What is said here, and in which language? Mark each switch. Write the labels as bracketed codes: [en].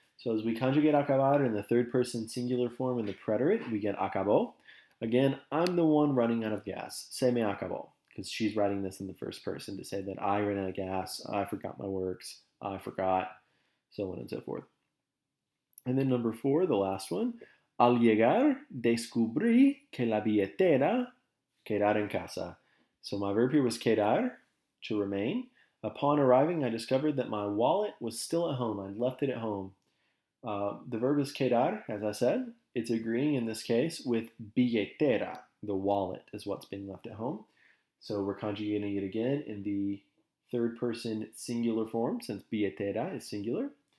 [en] So as we conjugate acabar in the third person singular form in the preterite, we get acabó. Again, I'm the one running out of gas. Se me acabó, because she's writing this in the first person to say that I ran out of gas, I forgot my works, I forgot, so on and so forth. And then number 4, the last one. [es] Al llegar, descubrí que la billetera quedara en casa. [en] So my verb here was quedar, to remain. Upon arriving, I discovered that my wallet was still at home. I'd left it at home. The verb is quedar, as I said. It's agreeing in this case with billetera. The wallet is what's being left at home. So we're conjugating it again in the third person singular form, since billetera is singular.